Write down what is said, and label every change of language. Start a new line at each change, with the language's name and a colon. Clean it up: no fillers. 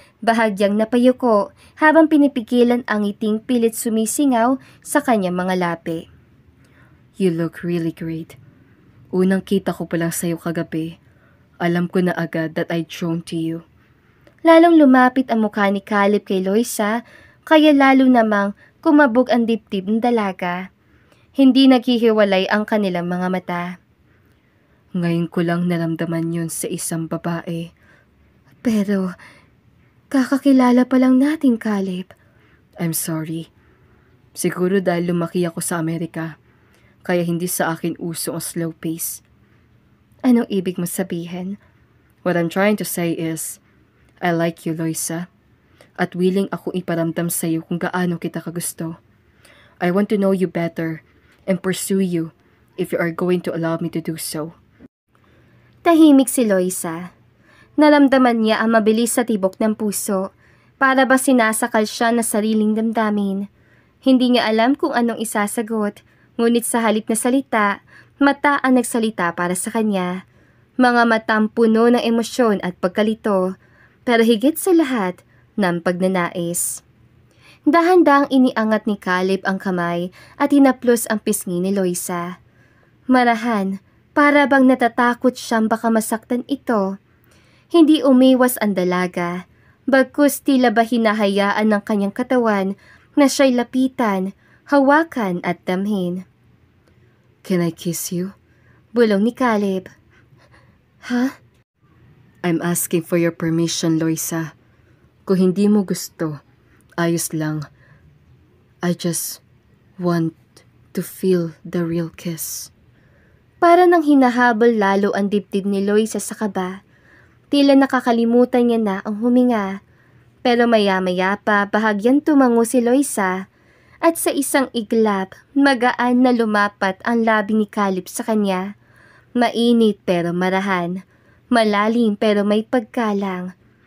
Filipino: Bahagyang napayuko habang pinipigilan ang ngiting pilit sumisingaw sa kanyang mga labi.
English: You look really great.
Filipino: Unang kita ko pa lang sa'yo kagabi. Alam ko na agad
English: that I'd drawn to you.
Filipino: Lalong lumapit ang mukha ni Caleb kay Loisa, kaya lalo namang kumabog ang dibdib ng dalaga. Hindi naghihiwalay ang kanilang mga mata. Ngayon ko lang naramdaman yun sa isang babae. Pero kakakilala pa lang natin, Caleb.
English: I'm sorry.
Filipino: Siguro dahil lumaki ako sa Amerika, kaya hindi sa akin uso ang slow pace. Anong ibig mo sabihin?
English: What I'm trying to say is, I like you, Loisa,
Filipino: at willing akong iparamdam sa iyo kung gaano kita kagusto.
English: I want to know you better and pursue you if you are going to allow me to do so.
Filipino: Tahimik si Loisa. Naramdaman niya ang mabilis sa tibok ng puso, para ba sinasakal siya na sariling damdamin. Hindi niya alam kung anong isasagot, ngunit sa halip na salita, mata ang nagsalita para sa kanya. Mga matang puno ng emosyon at pagkalito, pero higit sa lahat, ng pagnanais. Dahan-dahang iniangat ni Caleb ang kamay at hinaplos ang pisngi ni Loisa. Marahan, para bang natatakot siyang baka masaktan ito. Hindi umiwas ang dalaga, bagkus tila ba hinahayaan ng kanyang katawan na siya'y lapitan, hawakan at damhin.
English: Can I kiss you?
Filipino: Bulong ni Caleb. Ha?
English: I'm asking for your permission, Loisa.
Filipino: Kung hindi mo gusto, ayos lang.
English: I just want to feel the real kiss.
Filipino: Para nang hinahabol lalo ang dibdib ni Loisa sa kaba. Tila nakakalimutan niya na ang huminga. Pero maya-maya pa bahagyang tumango si Loisa at sa isang iglap magaan na lumapat ang labi ni Caleb sa kanya. Mainit pero marahan, malalim pero may pagkalang.